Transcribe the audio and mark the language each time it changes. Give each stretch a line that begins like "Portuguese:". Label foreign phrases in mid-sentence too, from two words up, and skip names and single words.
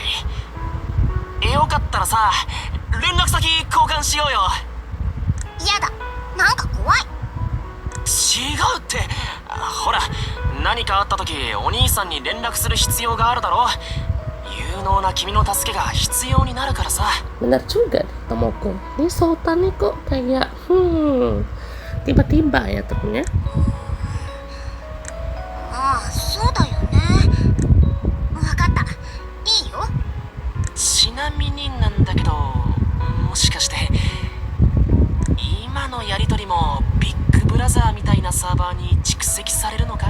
Japanese: よかったらさ、連絡先交換しようよ。やだ、なんか怖い。違うって。ほら、何かあった時お兄さんに連絡する必要があるだろ。有能な君の助けが必要になるからさ。
Indonesian: Benar juga Tomoko. Ini Sultan nih kok kayak tiba-tiba ya temennya.
Japanese: ああ、そうだよね。わかった。いいよ。ちなみになんだけど、もしかして今のやりとりもビッグブラザーみたいなサーバーに蓄積されるのか？